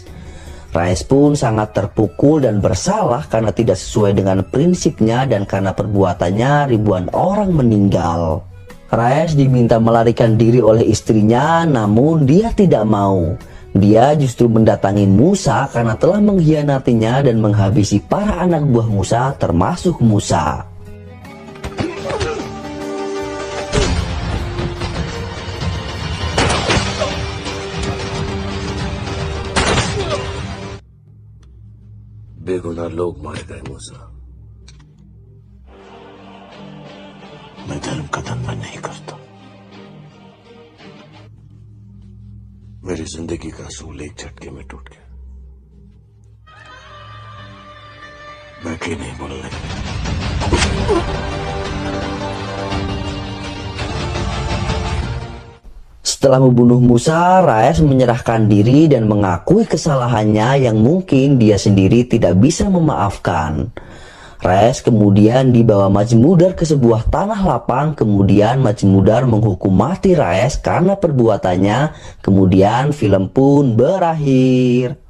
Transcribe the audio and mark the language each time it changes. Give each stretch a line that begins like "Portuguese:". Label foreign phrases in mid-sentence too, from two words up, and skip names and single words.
Indonesian: Raes pun sangat terpukul dan bersalah karena tidak sesuai dengan prinsipnya dan karena perbuatannya ribuan orang meninggal. Raes diminta melarikan diri oleh istrinya, namun dia tidak mau. Dia justru mendatangi Musa karena telah mengkhianatinya dan menghabisi para anak buah Musa termasuk Musa.
Hindi: बेगुनाह लोग मारे गए मूसा। मैं धर्म का धंधा नहीं करता। मेरी जिंदगी का असूल एक झटके में टूट गया। मैं की नहीं बोलने।
Indonesian: Setelah membunuh Musa, Raes menyerahkan diri dan mengakui kesalahannya yang mungkin dia sendiri tidak bisa memaafkan. Raes kemudian dibawa Majmudar ke sebuah tanah lapang, kemudian Majmudar menghukum mati Raes karena perbuatannya, kemudian film pun berakhir.